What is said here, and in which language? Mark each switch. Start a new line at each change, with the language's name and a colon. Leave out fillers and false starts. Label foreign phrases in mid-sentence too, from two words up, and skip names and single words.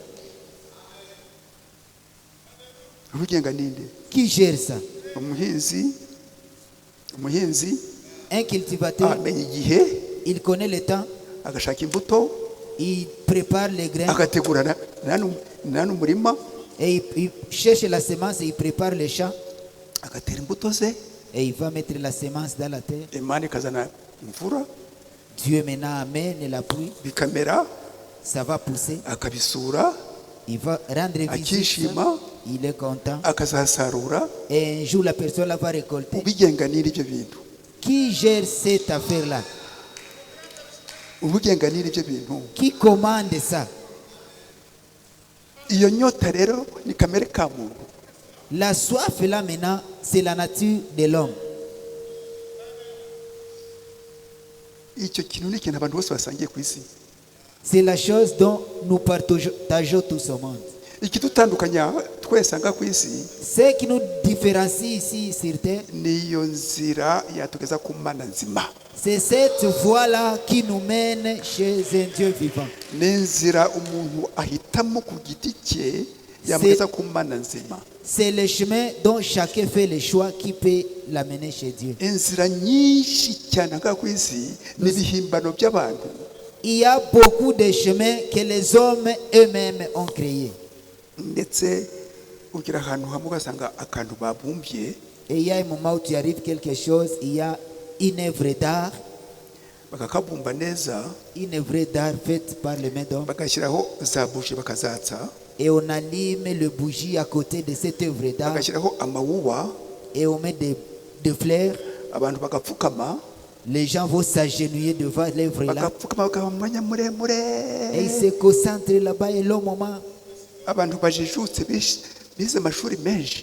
Kinyarwanda: Ubigenga ninde?
French: Qui gère ça?
Kinyarwanda: Umuhinzi
French: Un cultivateur,
Kinyarwanda: amenya igihe,
French: il connaît le temps,
Kinyarwanda: agashaka imbuto,
French: il prépare les grains
Kinyarwanda: agategura n'umurima,
French: et il cherche la semence et il prépare les champs
Kinyarwanda: agatera imbuto ze,
French: et il va mettre la semence dans la terre.
Kinyarwanda: Imana ikazana imvura,
French: Dieu maintenant amène la pluie,
Kinyarwanda: bikamera,
French: ça va pousser,
Kinyarwanda: akabisura,
French: il va rendre visite,
Kinyarwanda: akishima,
French: il est content
Kinyarwanda: akazasarura.
French: et un jour la personne la va récolter.
Kinyarwanda: Ubigenga ninde ibyo bintu?
French: Qui gère cette affaire-là?
Kinyarwanda: ubugenga n'ibyo bintu.
French: Qui commande ça?
Kinyarwanda: Iyo nyota rero ni kamere ka muntu.
French: La soif là maintenant, c'est la nature de l'homme.
Kinyarwanda: Icyo kintu ni ikintu abantu bose basangiye ku isi.
French: C'est la chose dont nous partageons tous au monde.
Kinyarwanda: Ikidutandukanya twese anga ku isi
French: Ce qui nous différencie ici sur terre,
Kinyarwanda: niyo nzira yatugeza ku Mana nzima.
French: c'est cette voie-là qui nous mène chez un Dieu vivant.
Kinyarwanda: N'inzira umuntu ahitamo ku giti cye yamugeza ku Mana nzima.
French: C'est le chemin dont chacun fait le choix qui peut l'amener chez Dieu.
Kinyarwanda: Inzira nyinshi cyane anga ku isi n'ibihimbano by'abantu.
French: Il y a beaucoup de chemins que les hommes eux-mêmes ont créés.
Kinyarwanda: Ndetse ugira ahantu hamwe ugasanga akantu babumbye
French: Et il y a un moment où tu arrives quelque chose, il y a une œuvre d'art,
Kinyarwanda: bakakabumba neza
French: faite par les mains d'homme.
Kinyarwanda: bagashyiraho za buji bakazatsa
French: Et on allume le bougie à côté de cette œuvre d'art
Kinyarwanda: bagashyiraho amawuwa
French: et on met des fleurs.
Kinyarwanda: abantu bagapfukama
French: Les gens vont s'agenouiller devant l'œuvre là.
Kinyarwanda: bagapfukama bakaba mu mwanya muremure
French: Et ils se concentrent là-bas et long moment.
Kinyarwanda: abantu bajijutse bize amashuri menshi